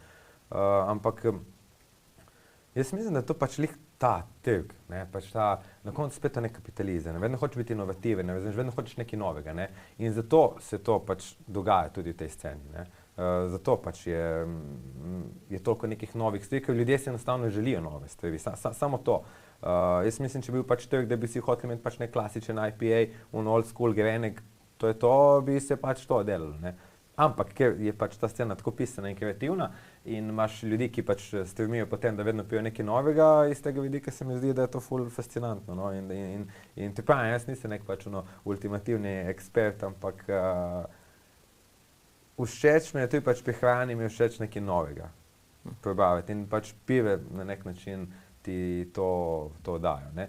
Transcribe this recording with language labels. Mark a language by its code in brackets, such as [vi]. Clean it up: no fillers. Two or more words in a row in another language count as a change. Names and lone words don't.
[sl] Ampak jaz mislim, da je to pač lih ta trg, ne, pač ta, na koncu spet ta nek kapitalizem, ne, vedno hočeš biti inovativen, ne, vedno hočeš nekaj novega, ne, in zato se to pač dogaja tudi v tej sceni, ne. Zato pač je toliko nekih novih stvari, ker ljudje si enostavno želijo nove stvari, samo to. Jaz mislim, če bi bil pač trg, da bi si hotel imeti pač nek klasičen IPA, [en] old school [sl] grenek, to je to, bi se pač to delalo, ne. Ampak, ker je pač ta scena tako pisana in kreativna in imaš ljudi, ki pač stremijo potem, da vedno pijo nekaj novega, iz tega vidika se mi zdi, da je to ful fascinantno, no, in te pravim, jaz nisem nek pač ultimativni ekspert, ampak všeč mi je tudi pač pri hrani, mi je všeč nekaj novega probaviti in pač pive na nek način ti to dajo, ne.